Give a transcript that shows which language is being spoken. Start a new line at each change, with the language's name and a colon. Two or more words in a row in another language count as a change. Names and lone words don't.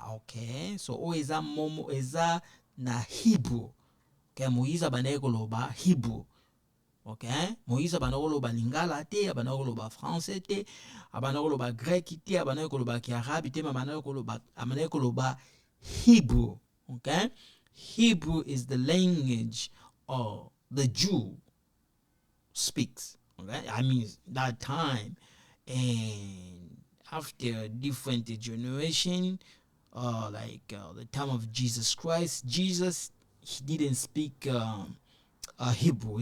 Lingala: Okay, so o eza momo eza na Hebrew. Okay, Moïse abandaki koloba Hebrew. Okay, Moïse abandaki koloba lingala te, abandaki koloba français te, abandaki koloba grec te, abandaki koloba kiarabi te, abandaki koloba Hebrew.
English: Okay, Hebrew is the language of the Jew speaks. Okay, I mean that time, and after different generation, the time of Jesus Christ, Jesus, he didn't speak Hebrew.